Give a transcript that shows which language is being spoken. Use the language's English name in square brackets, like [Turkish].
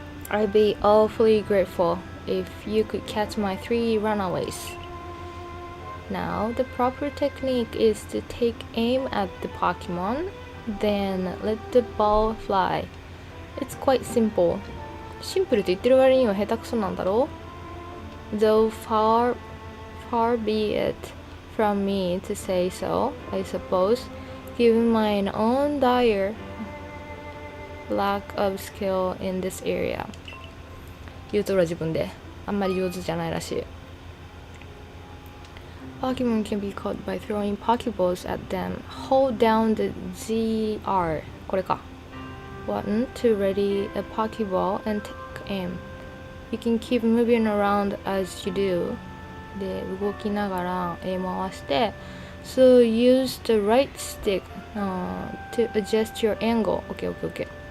[English] I'd be awfully grateful if you could catch my 3 runaways. Now, the proper technique is to take aim at the Pokemon, then let the ball fly. It's quite simple. [Japanese] シンプルと言ってる割には下手くそなんだろう? [English] Though far be it from me to say so, I suppose, given my own dire lack of skill in this area. [Japanese] 言うとるは自分であんまり上手じゃないらしい。 [English] Pokemon can be caught by throwing Pokeballs at them. Hold down the ZR [Japanese] これか [English] button to ready a Pokeball and take aim. You can keep moving around as you do. [Japanese] で動きながら回して [English] So use the right stick to adjust your angle. Okay.